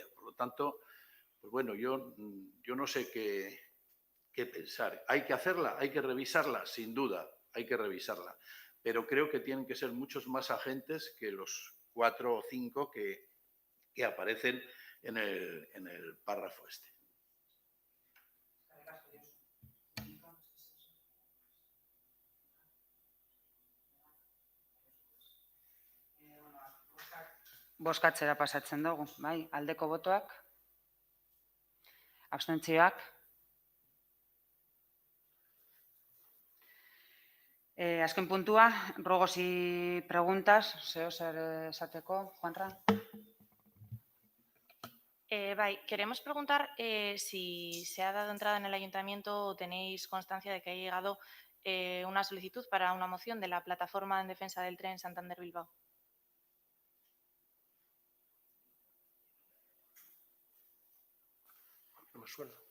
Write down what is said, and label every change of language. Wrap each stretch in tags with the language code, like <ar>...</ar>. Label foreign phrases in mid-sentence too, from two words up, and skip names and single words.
<es>Por lo tanto, pues bueno, yo no sé qué pensar. ¿Hay que hacerla? ¿Hay que revisarla? Sin duda, hay que revisarla. Pero creo que tienen que ser muchos más agentes que los 4 o 5 que aparecen en el párrafo este.</es> <eu>Bozkatzera pasatzen dugu, bai, aldeko botoak, abstentzioak. Azken puntua,</eu> <es>ruegos y preguntas,</es> <eu>zer esateko, Juanra? Bai,</eu> <es>queremos preguntar si se ha dado entrada en el ayuntamiento o tenéis constancia de que ha llegado una solicitud para una moción de la plataforma en defensa del tren Santander-Bilbao. No me suena.</es>